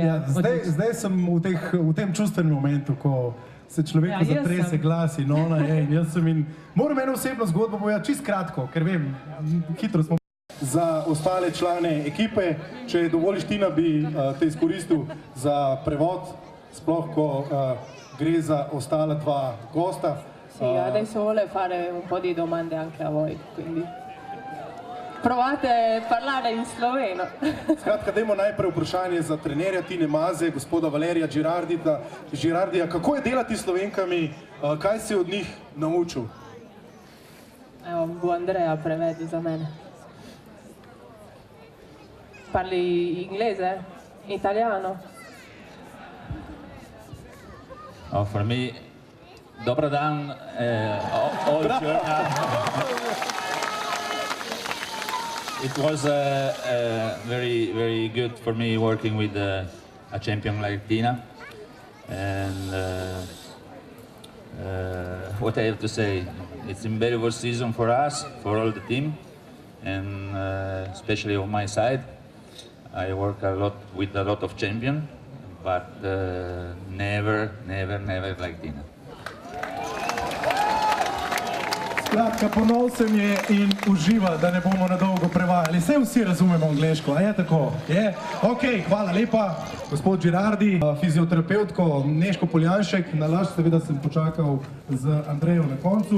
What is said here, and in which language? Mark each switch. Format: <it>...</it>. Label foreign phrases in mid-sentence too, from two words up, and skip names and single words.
<sl>ja, zdaj sem v tem čustvenem momentu, ko se človeku zatrese glas in ona je in jaz sem in moram eno osebno zgodbo povedati čist kratko, ker vem, hitro smo. Za ostale člane ekipe, če dovoliš Tina, bi te izkoristil za prevod, sploh ko gre za ostala dva gosta.</sl> <it>Sì, adesso vuole fare un po' di domande anche a voi, quindi provate a parlare in sloveno.</it> <sl>Skratka, dajmo najprej vprašanje za trenerja Tine Maze, gospoda Valerija Girardija. Kako je delati s Slovenkami, kaj si od njih naučil? Evo, bo Andrea prevedi za mene.</sl> <it>Parli inglese? Italiano?</it> <en>Oh, for me,</en> <sl>dobro dan, all journal.</sl> <en>It was very, very good for me working with a champion like Tina. And what I have to say, it's a very good season for us, for all the team, and especially on my side. I work a lot with a lot of champions, but never like Tina.</en> <sl>Skratka, ponosen je in uživa, da ne bomo na dolgo prevajali. Saj vsi razumemo angleško, a je tako? Je? Ok, hvala lepa, gospod Girardi, fizioterapevtko Nežko Poljanšek. Nalašč seveda sem počakal z Andrejo na koncu.</sl>